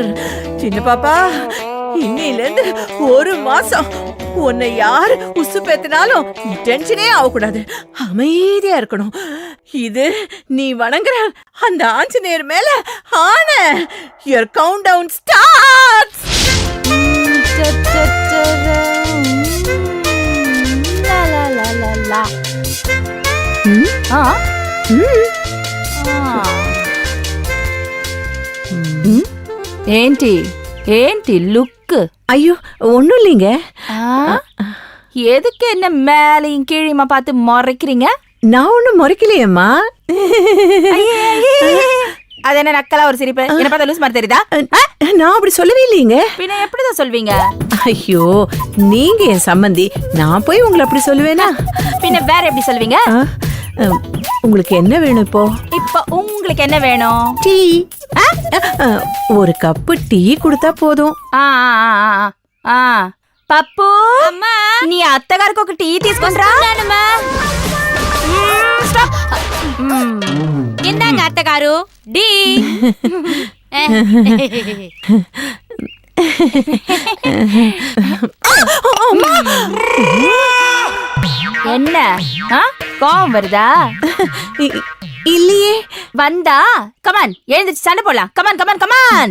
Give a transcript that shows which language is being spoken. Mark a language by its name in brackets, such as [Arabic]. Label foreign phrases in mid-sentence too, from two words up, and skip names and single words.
[Tamil] சின்ன பாப்பா, இன்னையில இருந்து 1 மாசம் உன்னை யாரு உசு பேத்தினாலும் நீ டென்ஷனே ஆகக்கூடாது, அமைதியா இருக்கணும். இது நீ வணங்குற அந்த ஆஞ்சநேயர் மேல ஆன. [English] Your count down starts. [Telugu] ఏంటి ఏంటి లుక్? [Tamil] ஐயோ, ஒண்ணும் இல்லைங்க. எதுக்கு என்ன மேலையும் கீழையுமா பார்த்து முறைக்கிறீங்க? நான் ஒண்ணும் முறைக்கலையேம்மா. அது என்ன நக்கலா ஒரு சிரிப்பு? என்ன பார்த்தா லூஸ் மாதிரி தெரியுதா? நான் அப்படி சொல்லவே இல்லைங்க. பின்ன எப்படிதான் சொல்வீங்க? ஐயோ, நீங்க என் சம்பந்தி, நான் போய் உங்களை அப்படி சொல்லுவேனா? பின்ன வேற எப்படி சொல்வீங்க? உங்களுக்கு என்ன வேணும் இப்போ? இப்ப உங்களை உங்களுக்கு என்ன வேணும்? டீ. ஒரு கப்பு டீ கொடுத்தா போதும். [Telugu] ఆ ఆ ఆ ఆ పప్పు అమ్మా నీ అత్తగారికి ఒక టీ తీసుకొనిరా. ఇందాక అత్తగారు [Tamil] డి என்ன கோவம் வருதா? இல்லையே. வந்தா கமான் எழுந்துச்சு சண்டை போடலாம். [English] come on come on come on.